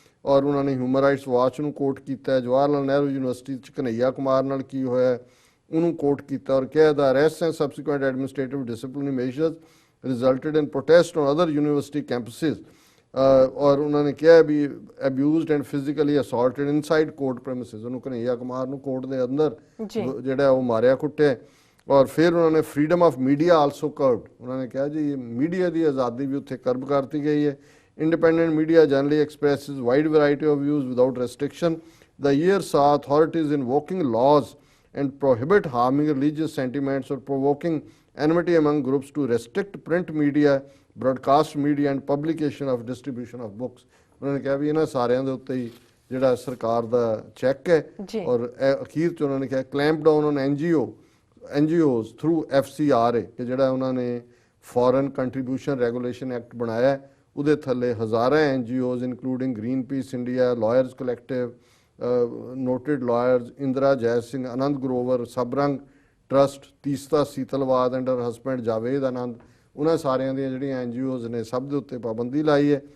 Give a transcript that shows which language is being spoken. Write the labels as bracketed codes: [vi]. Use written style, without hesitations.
[pa] ਔਰ ਉਹਨਾਂ ਨੇ ਹਿਊਮਨ ਰਾਈਟਸ ਵਾਚ ਨੂੰ ਕੋਟ ਕੀਤਾ ਹੈ, ਜਵਾਹਰ ਲਾਲ ਨਹਿਰੂ ਯੂਨੀਵਰਸਿਟੀ 'ਚ ਕਨ੍ਹਈਆ ਕੁਮਾਰ ਨਾਲ ਕੀ ਹੋਇਆ ਉਹਨੂੰ ਕੋਟ ਕੀਤਾ, ਔਰ ਕਿਹਾ [en] ਦਾ arrest and subsequent administrative disciplinary measures resulted in protest on other university campuses. [pa] ਔਰ ਉਹਨਾਂ ਨੇ ਕਿਹਾ ਵੀ [en] abused and physically assaulted inside court premises, [pa] ਉਹਨੂੰ ਕਨ੍ਹਈਆ ਕੁਮਾਰ ਨੂੰ ਕੋਰਟ ਦੇ ਅੰਦਰ ਜਿਹੜਾ ਉਹ ਮਾਰਿਆ ਕੁੱਟਿਆ। ਔਰ ਫਿਰ ਉਹਨਾਂ ਨੇ [en] freedom of media also curbed, [pa] ਉਹਨਾਂ ਨੇ ਕਿਹਾ ਜੀ ਮੀਡੀਆ ਦੀ ਆਜ਼ਾਦੀ ਵੀ ਉੱਥੇ ਕਰਬ ਕਰਤੀ ਗਈ ਹੈ। [en] Independent media generally expresses wide variety of views without restriction. The year saw authorities invoking laws and prohibit harming religious sentiments or provoking enmity among groups to restrict print media, broadcast media and publication of distribution of books। [pa] ਉਹਨਾਂ ਨੇ ਕਿਹਾ ਵੀ ਇਹਨਾਂ ਸਾਰਿਆਂ ਦੇ ਉੱਤੇ ਹੀ ਜਿਹੜਾ ਸਰਕਾਰ ਦਾ check ਹੈ। ਔਰ ਅਖੀਰ 'ਚ ਉਹਨਾਂ ਨੇ ਕਿਹਾ [en] clamp down on NGOs through FCRA, [pa] ਕਿ ਜਿਹੜਾ ਉਹਨਾਂ ਨੇ ਫੋਰਨ ਕੰਟਰੀਬਿਊਸ਼ਨ ਰੈਗੂਲੇਸ਼ਨ ਐਕਟ ਬਣਾਇਆ, ਉਹਦੇ ਥੱਲੇ ਹਜ਼ਾਰਾਂ NGOs including green piece India, lawyers collective, ਨੋਟਿਡ lawyers, Indira Jai Singh, Anand Grover, ਸਬਰੰਗ trust, Teesta ਸੀਤਲਵਾਦ and Har husband Javed ਆਨੰਦ, ਉਹਨਾਂ ਸਾਰਿਆਂ ਦੀਆਂ ਜਿਹੜੀਆਂ NGOs ਨੇ ਸਭ ਦੇ ਉੱਤੇ ਪਾਬੰਦੀ ਲਾਈ ਹੈ।